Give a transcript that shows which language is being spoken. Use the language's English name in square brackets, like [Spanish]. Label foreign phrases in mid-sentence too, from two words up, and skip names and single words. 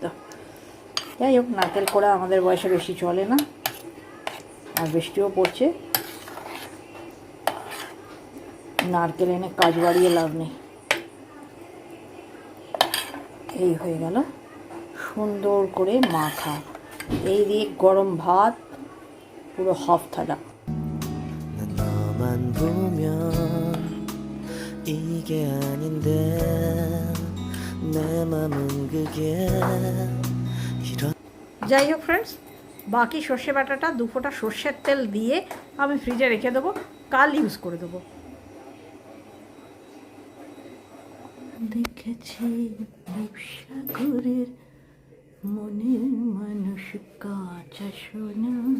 [Bangla] যাই হোক, নারকেল কোড়া আমাদের বয়সে বেশি চলে না, আর বৃষ্টিও পড়ছে, নারকেল এনে কাজ বাড়িয়ে লাভ নেই। এই হয়ে গেল, সুন্দর করে মাখা। এই দিয়ে গরম ভাত পুরো হাফ থালা। [Korean] 난 너만 보면 이게 아닌데 내 맘은 그게 이런 [Bangla] যাই হোক ফ্রেন্ডস, বাকি সর্ষে বাটাটা 2 ফোঁটা সর্ষের তেল দিয়ে আমি ফ্রিজে রেখে দেবো, কাল ইউজ করে দেবো। দেখেছি সাগরের মনের মানুষ কাঁচা সোনা।